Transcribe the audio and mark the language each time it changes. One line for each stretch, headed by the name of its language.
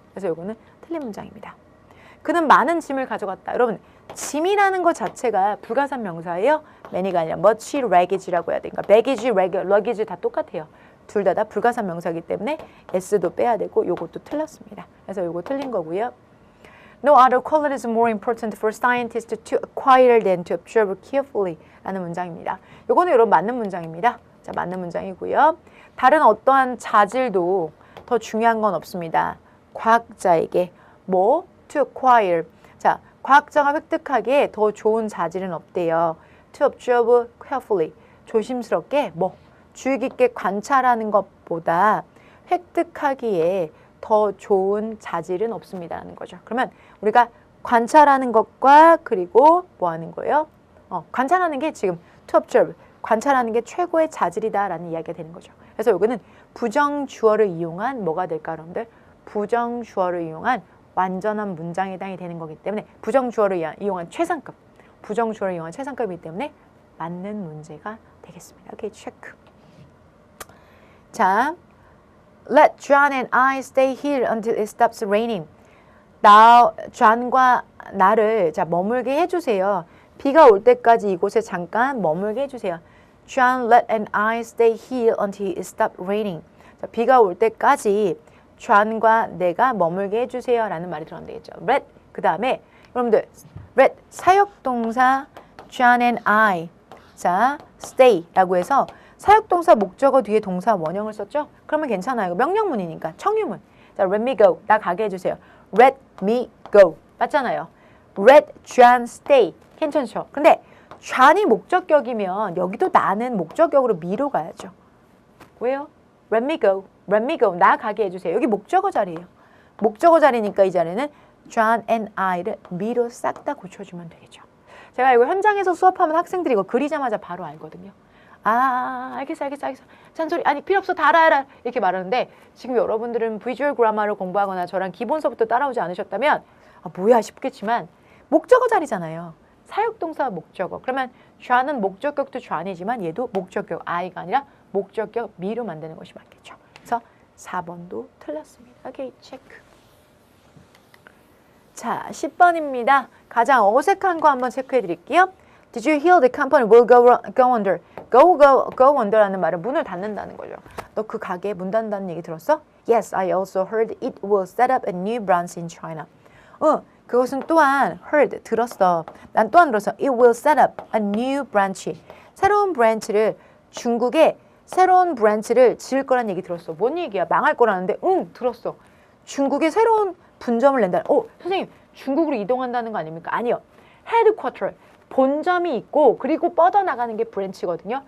Korean: 그래서 이거는 틀린 문장입니다. 그는 많은 짐을 가져갔다. 여러분, 짐이라는 것 자체가 불가산 명사예요. many가 아니라 much, luggage라고 해야 되니까 baggage, luggage 다 똑같아요. 둘 다 불가산 명사이기 때문에 s도 빼야 되고 요것도 틀렸습니다. 그래서 요거 틀린 거고요.
English: No other quality is more important for scientists to acquire than to observe carefully
Korean: 라는 문장입니다. 요거는 여러분 맞는 문장입니다. 자, 맞는 문장이고요. 다른 어떠한 자질도 더 중요한 건 없습니다. 과학자에게 뭐? to acquire. 자, 과학자가 획득하기에 더 좋은 자질은 없대요.
English: to observe carefully.
Korean: 조심스럽게 뭐 주의 깊게 관찰하는 것보다 획득하기에 더 좋은 자질은 없습니다라는 거죠. 그러면 우리가 관찰하는 것과 그리고 뭐 하는 거예요? 관찰하는 게 지금 to observe, 관찰하는 게 최고의 자질이다라는 이야기가 되는 거죠. 그래서 이거는 부정주어를 이용한 뭐가 될까 여러분들? 부정주어를 이용한 완전한 문장에 해당이 되는 거기 때문에 부정주어를 이용한 최상급, 부정주어를 이용한 최상급이기 때문에 맞는 문제가 되겠습니다. 오케이, 체크.
English: 자, let John and I stay here until it stops raining.
Korean: 존과 나를 자 머물게 해주세요. 비가 올 때까지 이곳에 잠깐 머물게 해주세요.
English: John, let and I stay here until it stops raining.
Korean: 자, 비가 올 때까지 존과 내가 머물게 해주세요 라는 말이 들어가면 되겠죠. let 그 다음에 여러분들 let 사역동사 John and I 자 stay 라고 해서 사역동사 목적어 뒤에 동사 원형을 썼죠? 그러면 괜찮아요. 명령문이니까 청유문. 자
English: let me go
Korean: 나 가게 해주세요.
English: let me go
Korean: 맞잖아요.
English: let John stay
Korean: 괜찮죠? 근데 John이 목적격이면 여기도 나는 목적격으로 me로 가야죠. 왜요?
English: let me go, let me go
Korean: 나 가게 해주세요. 여기 목적어 자리예요. 목적어 자리니까 이 자리는 John and I를 me로 싹 다 고쳐주면 되겠죠. 제가 이거 현장에서 수업하면 학생들이 이거 그리자마자 바로 알거든요. 아 알겠어 잔소리 아니 필요 없어 다 알아 이렇게 말하는데 지금 여러분들은 비주얼 그라마를 공부하거나 저랑 기본서부터 따라오지 않으셨다면 뭐야 싶겠지만 목적어 자리잖아요. 사역동사 목적어. 그러면 John은 목적격도 John이지만 얘도 목적격 I가 아니라 목적격 me로 만드는 것이 맞겠죠. 그래서 4번도 틀렸습니다. 오케이, 체크. 자, 10번입니다. 가장 어색한 거 한번 체크해 드릴게요.
English: Did you hear the company will go under?
Korean: go under라는 말은 문을 닫는다는 거죠. 너 그 가게에 문 닫는다는 얘기 들었어?
English: Yes, I also heard it will set up a new branch in China.
Korean: 그것은 또한 heard, 들었어. 난 또한 들었어.
English: It will set up a new branch.
Korean: 새로운 브랜치를 중국에 새로운 브랜치를 지을 거란 얘기 들었어. 뭔 얘기야? 망할 거라는데 들었어. 중국에 새로운 분점을 낸다. 선생님 중국으로 이동한다는 거 아닙니까? 아니요. 헤드쿼터 본점이 있고 그리고 뻗어나가는 게 브랜치거든요.